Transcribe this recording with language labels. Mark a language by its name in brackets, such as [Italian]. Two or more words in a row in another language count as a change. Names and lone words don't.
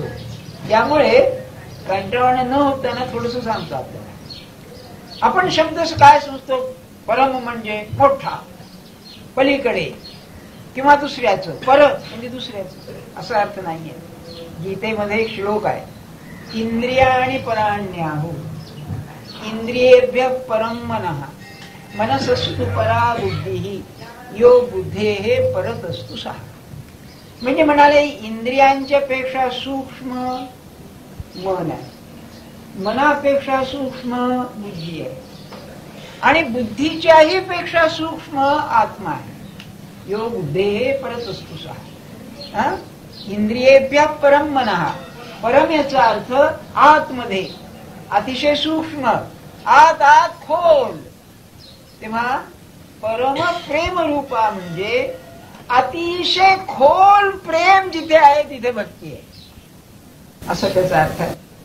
[Marathi] त्यामुळे कंटाळवाणा न होताना थोडस सांगतो आपल्याला. आपण शब्द काय समजतो? परम म्हणजे मोठा, पलीकडे, किंवा दुसऱ्याचं. पर म्हणजे दुसऱ्याचं असा अर्थ नाहीये. गीतेमध्ये एक श्लोक आहे, [Sanskrit] इंद्रियाणि पराण्याहु इंद्रियेभ्य परम मनः मनसस्तु परा बुद्धिः यो बुद्धेः परतस्तु सः. [Marathi] म्हणजे म्हणाले इंद्रियांच्या पेक्षा सूक्ष्म मन आहे, मनापेक्षा सूक्ष्म बुद्धी आहे, आणि बुद्धीच्याही पेक्षा सूक्ष्म आत्मा आहे. [Sanskrit] यो बुद्धेः परतस्तु सः. इंद्रियेभ्य परम मनः. [Marathi] परम याचा अर्थ आतमध्ये, अतिशय सूक्ष्म, आत आत खोल. तेव्हा परम प्रेम रूपा म्हणजे अतिशय खोल प्रेम जिथे आहे तिथे भक्ती आहे, असं त्याचा अर्थ आहे.